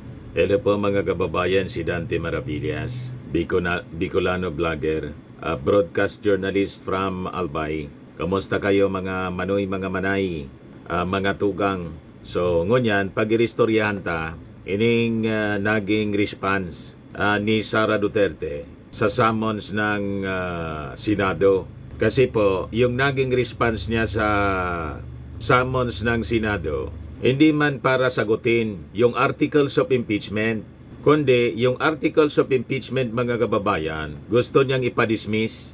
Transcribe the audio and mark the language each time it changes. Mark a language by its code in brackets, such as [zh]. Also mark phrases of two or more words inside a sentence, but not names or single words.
[tl] Hello po mga kababayan, si Dante Maravillas, [en] Bicolano vlogger, broadcast journalist from Albay. [bik] Kamusta kayo mga manoy, mga manay, mga tugang? So ngunyan, pag-iristoryahan ta, ining naging response ni Sara Duterte sa summons ng Senado. [tl] Kasi po, yung naging response niya sa summons ng Senado, hindi man para sagutin yung [en] articles of impeachment, [tl] kundi yung [en] articles of impeachment [tl] mga kababayan, gusto niyang ipadismiss.